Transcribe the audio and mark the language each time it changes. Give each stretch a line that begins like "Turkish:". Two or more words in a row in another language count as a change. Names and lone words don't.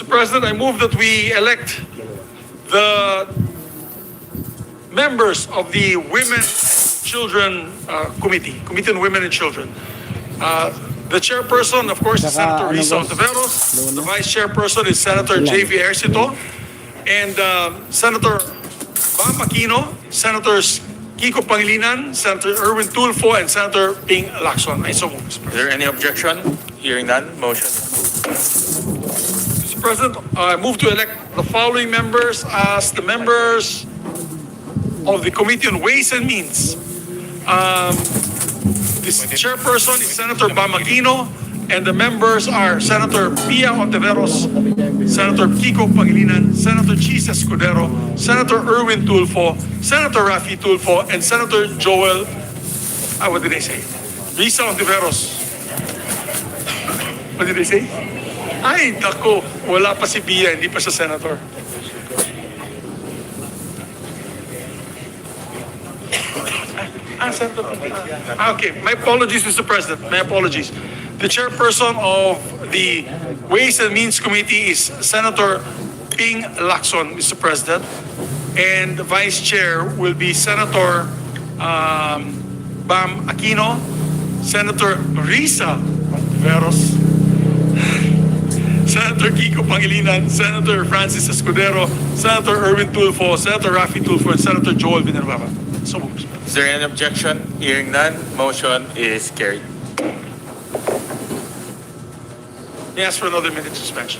English: President, I move that we elect the members of the Women and Children Committee on Women and Children. The chairperson, of course, is Senator Risa Ontiveros. The vice chairperson is Senator J.V. Ejercito. And Senator Bam Aquino, Senators Kiko Pangilinan, Senator Erwin Tulfo, and Senator Ping Lacson. I so move, Mr. President. Is there any objection? Hearing none, motion is approved. Mr. President, I move to elect the following members as the members of the Committee on Ways and Means. This chairperson is Senator Bam Aquino, and the members are Senator Pia Ontiveros, Senator Kiko Pangilinan, Senator Chis Escudero, Senator Erwin Tulfo, Senator Rafi Tulfo, and Senator Joel, what did I say? Risa Ontiveros. What did I say?
Filipino: Ay, naku, wala pa si Pia, hindi pa siya senator.
English: Senator. Okay, my apologies, Mr. President. My apologies. The chairperson of the Ways and Means Committee is Senator Ping Lacson, Mr. President. And the vice chair will be Senator Bam Aquino, Senator Risa Ontiveros, Senator Kiko Pangilinan, Senator Francis Escudero, Senator Erwin Tulfo, Senator Rafi Tulfo, and Senator Joel Villanueva. So moved. Is there any objection? Hearing none, motion is carried. May I ask for another minute suspension.